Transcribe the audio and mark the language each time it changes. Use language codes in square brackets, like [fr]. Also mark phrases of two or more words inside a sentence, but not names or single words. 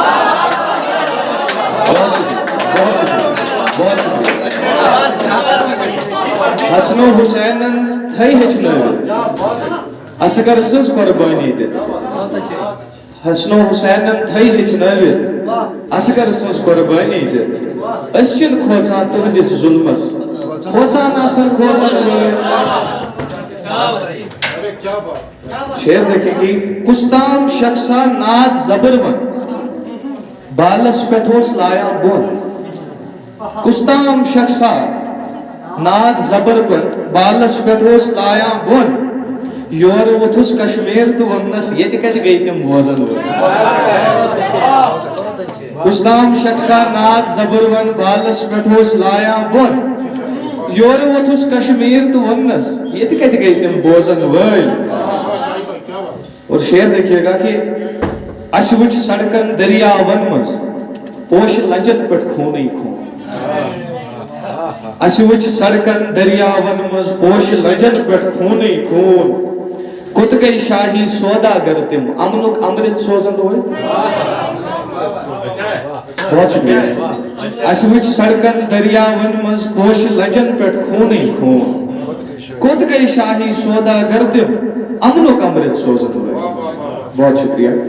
[ks] حسنو حُسینن تھٔے ہیٚچھنٲوِتھ اصغر سٕنٛز قۄربٲنی دِتھ حسنو حُسینن تھٔے ہیٚچھنٲوِتھ اصغر سٕنٛز قۄربٲنی دِتھ أسۍ چھِنہٕ کھوژان تُہنٛدِس ظُلمس کھوژان آسن کھوژن وٲلۍ [ur] شعر دیکھیں گی [ks] کُستام شخصا ناد زبر ون بالس پٮ۪ٹھ اوس لایان بۄن کُستام شخصا ناد زبر ون بالس پٮ۪ٹھ اوس لایان بۄن یورٕ ووٚتھُس کشمیٖر تہٕ ووٚننس ییٚتہِ کتہِ گٔے تِم بوزن وٲلۍ کُستام شخصا ناد زبر ون بالس پٮ۪ٹھ اوس لایان بۄن یورٕ ووٚتھُس کشمیٖر تہٕ ووٚننس ییٚتہِ کتہِ گٔے تِم بوزن وٲلۍ [ur] اور شعر دیکھیے گا کہ [ks] اَسہِ وٕچھ سڑکن دٔریاون منٛز پوشہٕ لنجن پٮ۪ٹھ خوٗنٕے خوٗن اَسہِ وٕچھ سڑکن دٔریاون منٛز پوشہٕ لنجن پٮ۪ٹھ خوٗنٕے خوٗن کوٚت گٔے شاہی سوداگر تِم امنُک امرت سوزن وٲلۍ [ur] بہت شُکریہ [ks] اَسہِ وٕچھ سڑکن دٔریاون منٛز پوشہٕ لنجن پٮ۪ٹھ خوٗنٕے خوٗن کوٚت گٔے شاہی سوداگر تِم امنُک امرت سوزن وٲلۍ [ur] بہت شکریہ